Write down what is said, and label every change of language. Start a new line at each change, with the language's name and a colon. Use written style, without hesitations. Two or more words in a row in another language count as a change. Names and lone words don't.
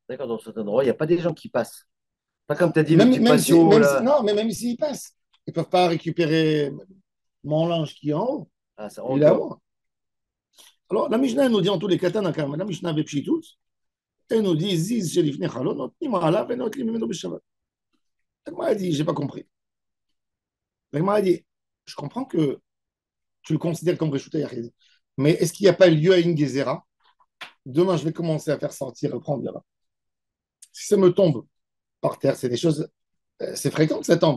French: D'accord, dans cet endroit, il n'y a pas des gens qui passent. Pas comme tu as dit, le Même, petit même si, patio, même là. si- non, mais même s'ils passent, ils peuvent pas récupérer mon linge qui est en haut. Ah, ça Il est à encore. moi. Alors, la Mishnah elle nous dit en tous les cas, Tanakam, la Mishnah avec Pshitut, elle nous dit
Hebrew: זיז שיצא לפני חלון, נותנים עליו
French: et
Hebrew: נותנים ממנו בשבת.
French: La Gemara a dit, j'ai pas compris. La Gemara a dit, je comprends que tu le considères comme
Hebrew: רשות היחיד,
French: mais est-ce qu'il n'y a pas lieu à une Gezerah? Demain, je vais commencer à faire sortir, reprendre là-bas. Si ça me tombe par terre, c'est des choses, c'est fréquent que ça tombe.